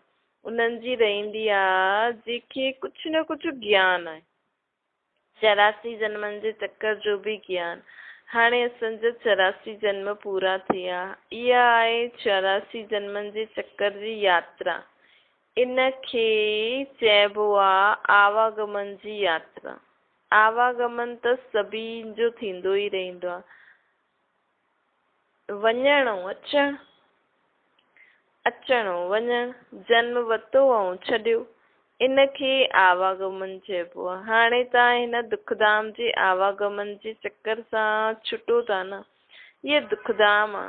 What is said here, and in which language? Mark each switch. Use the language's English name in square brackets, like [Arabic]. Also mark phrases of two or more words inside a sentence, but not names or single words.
[Sindhi] उन्हनि जी रहंदी आहे जंहिंखे कुझु न कुझु ज्ञान आहे। 84 जन्मनि जे चक्कर जो भी ज्ञान। हाणे असांजा 84 जन्म पूरा थिया। इहा आहे 84 जन्मनि जे चक्कर जी यात्रा। इन खे चइबो आहे आवागमन जी यात्रा। आवागमन त सभिनि जो थींदो ई रहंदो आहे। वञणु अचणु, वञणु, जन्म वरितो ऐं छॾियो। इनखे आवागमन चइबो आहे। हाणे तव्हां हिन दुखधाम जे आवागमन जे चक्कर सां छुटो था न, ये दुखधाम आहे।